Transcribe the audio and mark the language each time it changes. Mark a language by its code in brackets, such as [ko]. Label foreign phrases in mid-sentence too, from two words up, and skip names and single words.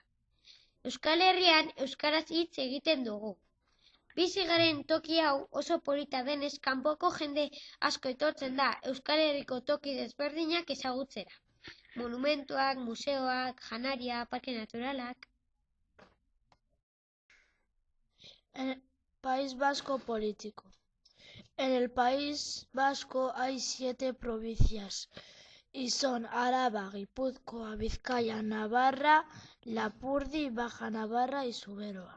[eu] Euskal Herrian euskaraz hitz egiten dugu. Bizi garen toki hau oso polita denez, kanpoko jende asko etortzen da Euskal Herriko toki desberdinak ezagutzera. Monumentuak, museoak, janaria, parke naturalak. [es] El País Vasco político. En el País Vasco hay 7 provincias y son Araba, Guipúzcoa, Vizcaya, Navarra, Lapurdi, Baja Navarra y Zuberoa.